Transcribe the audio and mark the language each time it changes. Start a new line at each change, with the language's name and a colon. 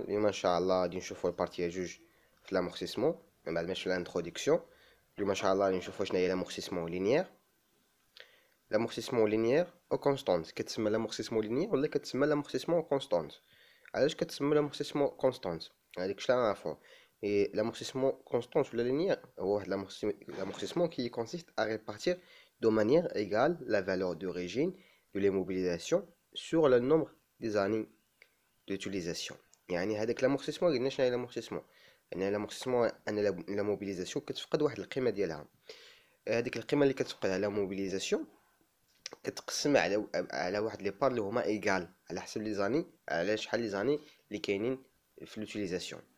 Arabic: اليوم إن شاء الله غادي نشوفو البارتي جوج في لامورتيسمون من بعد ما شفنا الانتروديكسيون. اليوم إن شاء الله غادي نشوفو شناهي لامورتيسمون لينيير. لامورتيسمون لينيير أو كونستانت كتسمى لامورتيسمون لينيير ولا كتسمى لامورتيسمون كونستانت. علاش كتسمى لامورتيسمون كونستانت؟ هاديك شلا نعرفو. لامورتيسمون كونستانت ولا لينيير هو واحد
French: l'amortissement qui consiste à répartir de manière égale la valeur d'origine de l'immobilisation sur le nombre des années d'utilisation.
Arabic: يعني هذاك لامورتيسمون قلنا شنو هي لامورتيسمون؟ يعني لامورتيسمون ان لا موبيليزاسيون كتفقد واحد القيمه ديالها. هذيك القيمه اللي كتفقد على موبيليزاسيون كتقسم على واحد لي بار اللي هما ايغال على حسب لي زاني، على شحال لي زاني اللي كاينين في لوتيليزاسيون.